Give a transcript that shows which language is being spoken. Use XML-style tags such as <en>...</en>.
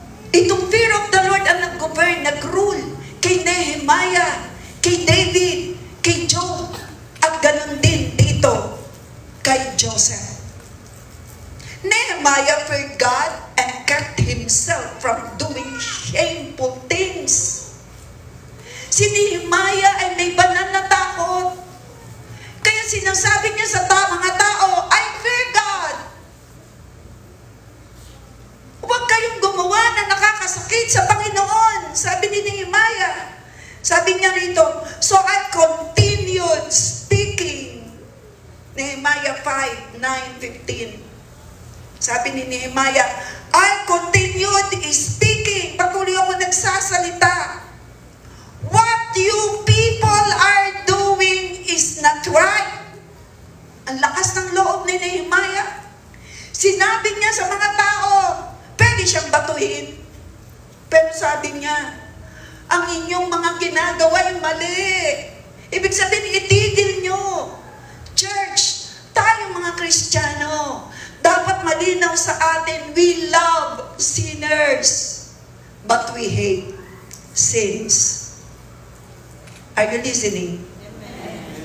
<tl>Itong fear of the Lord ang nag-govern, nag-rule kay Nehemiah, kay David, kay Job, at ganun din dito kay Joseph.</tl> <en>Nehemiah feared God and kept himself from doing shameful things.</en> <tl>Si Nehemiah ay may banal na takot. Kaya sinasabi niya sa mga tao,</tl> <en>I fear God.</en> <tl>Huwag kayong gumawa na nakakasakit sa Panginoon. Sabi ni Nehemiah. Sabi niya rito,</tl> <en>so I continued speaking. Nehemiah 5:9-15.</en> <tl>Sabi ni Nehemiah,</tl> <en>I continued speaking.</en> <tl>Patuloy ako nagsasalita.</tl> <en>What you people are doing is not right.</en> <tl>Ang lakas ng loob ni Nehemiah. Sinabi niya sa mga tao, pwede siyang batuhin. Pero sabi niya, ang inyong mga ginagawa ay mali. Ibig sabihin, itigil nyo. Church, tayong mga Kristiyano, dapat malinaw sa atin,</tl> <en>we love sinners, but we hate sins. Are you listening?</en> <tl>Amen.</tl>